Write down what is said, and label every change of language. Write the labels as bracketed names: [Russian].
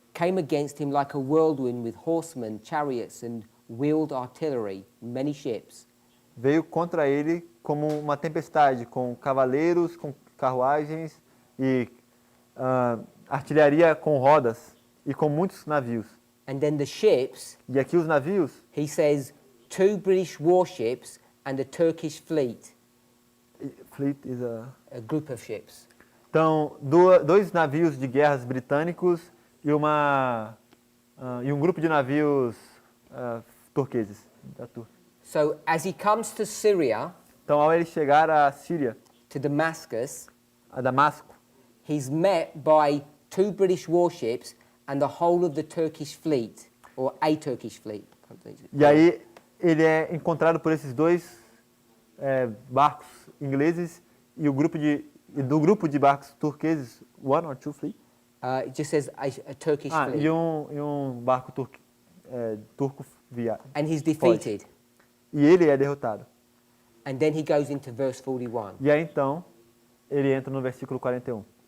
[English] came against him like a whirlwind with horsemen, chariots, and wheeled artillery, many ships. [Portuguese] veio contra ele como uma tempestade, com cavaleiros, com carruagens e artilharia com rodas e com muitos navios. [English] And then the ships, [Portuguese] E aqui os navios, [English] he says, 2 British warships and a Turkish fleet, fleet is a... a group of ships. [Portuguese] Então, dois navios de guerras britânicos e um grupo de navios turqueses. Da Turquia. [English] So as he comes to Syria, [Portuguese] Então, ao ele chegar à Síria, [English] to Damascus, [Portuguese] a Damasco, [English] he's met by 2 British warships and the whole of the Turkish fleet, or a Turkish fleet. [Portuguese] e aí ele é encontrado por esses dois barcos ingleses e do grupo de barcos turqueses, [English] one or two fleet? It just says a Turkish fleet. [Portuguese] E um barco turco via. [English] And he's defeated. [Portuguese] E ele é derrotado. [English] And then he goes into verse 41. [Portuguese] E aí então ele entra no versículo 41.